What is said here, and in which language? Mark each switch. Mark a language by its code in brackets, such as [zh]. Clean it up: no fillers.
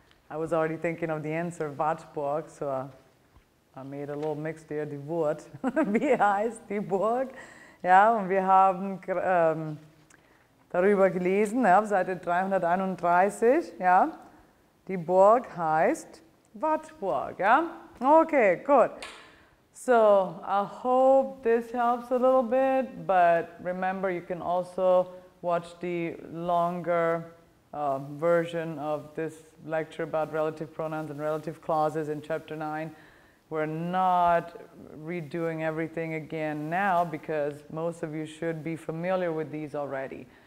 [en] I was already thinking of the answer, Wartburg, so I made a little mix there, [de] die Burg. Wie heißt die Burg? Ja, und wir haben darüber gelesen, ja, auf Seite 331, ja. Die Burg heißt Wartburg, ja. Okay, gut. [en] So, I hope this helps a little bit, but remember you can also watch the longer version of this lecture about relative pronouns and relative clauses in chapter 9. We're not redoing everything again now because most of you should be familiar with these already.